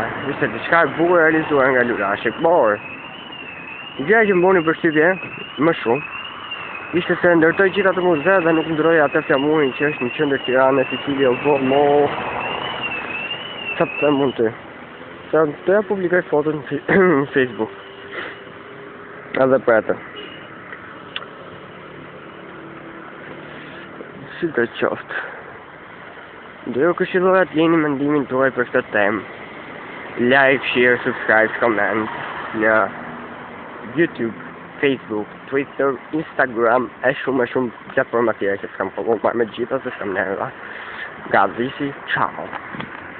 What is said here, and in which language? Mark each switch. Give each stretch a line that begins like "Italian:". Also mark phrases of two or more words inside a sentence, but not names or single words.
Albanian: Ishte diçka e bukur realizuar nga Lulashi, por gjëja që më bëni përshtypje më shumë ishte se ndërtoi gjithë atë muze dhe nuk ndroi atë flamurin që është në qendër Tiranës, i cili u bë mo çfarë mund të. Të ja publikoj foton në Facebook. Edhe për atë. Si të qoftë. Do ju këshilloja të jeni mendimin tuaj për këtë temë.
English: Like, share, subscribe, comment
Albanian: në YouTube, Facebook, Twitter, Instagram, e shumë platforma tjera që s'kam follow me gjitha se s'kam nerva. Gazisi, ciao!